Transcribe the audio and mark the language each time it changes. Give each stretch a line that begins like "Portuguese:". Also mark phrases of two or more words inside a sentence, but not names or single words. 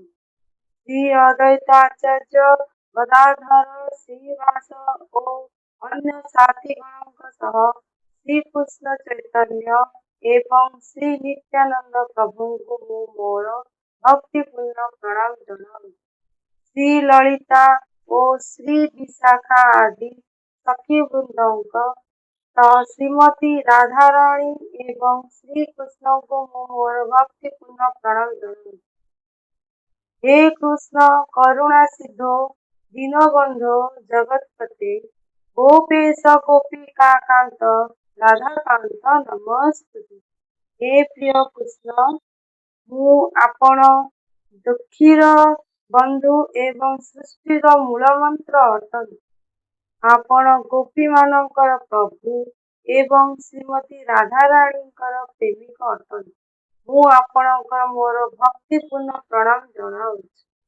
Odia: ଶ୍ରୀ ଅଦ୍ୱୈତାଚାର୍ଯ୍ୟ ଗଦାଧର ଶ୍ରୀବାସ ଓ ଅନ୍ୟ ସାଥୀଗଣଙ୍କ ସହ ଶ୍ରୀକୃଷ୍ଣ ଚୈତନ୍ୟ ଏବଂ ଶ୍ରୀ ନିତ୍ୟାନନ୍ଦ ପ୍ରଭୁଙ୍କୁ ମୁଁ ମୋର ଭକ୍ତିପୂର୍ଣ୍ଣ ପ୍ରଣାମ ଜଣାଉଛି। ଶ୍ରୀ ଲଳିତା ଓ ଶ୍ରୀ ବିଶାଖା ଆଦି ସଖୀବୃନ୍ଦଙ୍କ ସହ ଶ୍ରୀମତୀ ରାଧାରାଣୀ ଏବଂ ଶ୍ରୀକୃଷ୍ଣଙ୍କୁ ମୁଁ ମୋର ଭକ୍ତିପୂର୍ଣ୍ଣ ପ୍ରଣାମ ଜଣାଉଛି।
Sanskrit: हे कृष्ण करुणा सिंधो दीनबंधो जगतपते गोपेश गोपिका कांत राधाकांत नमस्ते। हे प्रिय कृष्ण,
Odia: ମୁଁ ଆପଣ ଦୁଃଖୀର ବନ୍ଧୁ ଏବଂ ସୃଷ୍ଟିର ମୂଳମନ୍ତ୍ର ଅଟନ୍ତି। ଆପଣ ଗୋପୀମାନଙ୍କର ପ୍ରଭୁ ଏବଂ ଶ୍ରୀମତୀ ରାଧାରାଣୀଙ୍କର ପ୍ରେମିକ ଅଟନ୍ତି। ମୁଁ ଆପଣଙ୍କର ମୋର ଭକ୍ତିପୂର୍ଣ୍ଣ ପ୍ରଣାମ ଜଣାଉଛି।